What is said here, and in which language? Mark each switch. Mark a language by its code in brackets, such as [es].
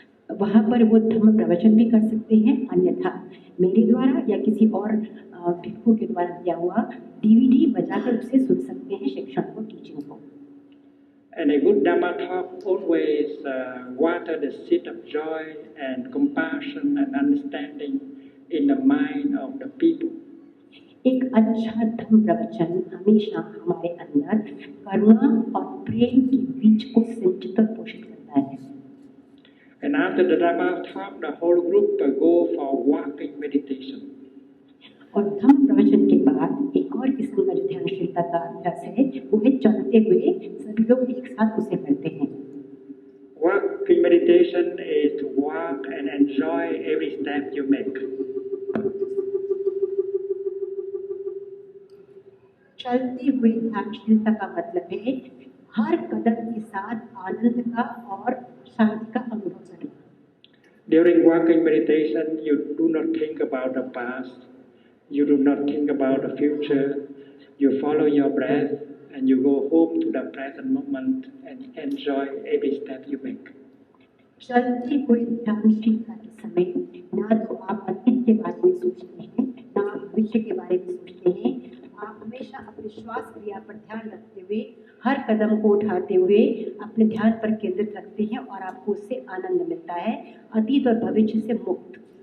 [hi] वहाँ पर वो धर्म प्रवचन भी कर सकते हैं, अन्यथा मेरे द्वारा या किसी और भिक्षु के द्वारा दिया हुआ DVD बजाकर उसे सुन सकते हैं शिक्षण को, टीचिंग को। [en] And a good Dhamma talk always water the seed of joy and compassion and understanding in the mind of the people. [hi] एक अच्छा धर्म प्रवचन हमेशा हमारे अंदर करुणा और प्रेम के बीज को सिंचित और पोषित करता है। [en] And after the Dhamma talk, the whole group go for walking meditation. [hi] और धर्म प्रवचन के बाद एक और किस्म का जो ध्यानशीलता का अभ्यास है वो है चलते हुए सभी लोग एक साथ उसे करते हैं। [en] Walking meditation is to walk and enjoy every step you make. [hi] चलते हुए ध्यानशीलता का मतलब है हर कदम के साथ आनंद का और शांति का अनुभव करना। [en] During walking meditation, you do not think about the past. You do not think about the future. You follow your breath and you go home to the present moment and enjoy every step you make. [hi] चलते हुए ध्यानशीलता के समय ना तो आप अतीत के बारे में सोचते हैं, ना आप भविष्य के बारे में सोचते हैं। आप हमेशा अपने श्वास क्रिया पर ध्यान रखते हुए हर कदम को उठाते हुए अपने ध्यान पर केंद्रित रखते हैं और आपको उससे आनंद मिलता है, अतीत और भविष्य से मुक्त।